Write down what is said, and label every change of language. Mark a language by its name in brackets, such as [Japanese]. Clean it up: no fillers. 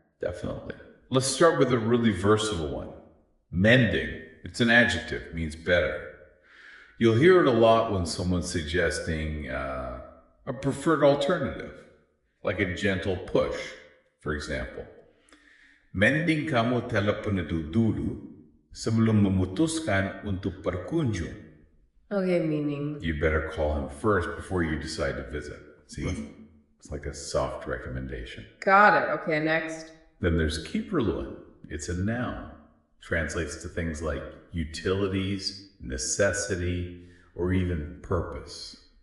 [English] Definitely. Let's start with a really versatile one. Mending. It's an adjective, means better. You'll hear it a lot when someone's suggesting a preferred alternative, like a gentle push, for example. [Indonesian] Mending kamu telepon itu dulu sebelum memutuskan untuk berkunjung. [English] Okay, meaning? You better call him first before you decide to visit. See? It's like a soft recommendation. Got it. Okay, next. Then there's keeperluen. It's a noun. Translates to things like utilities, necessity, or even purpose.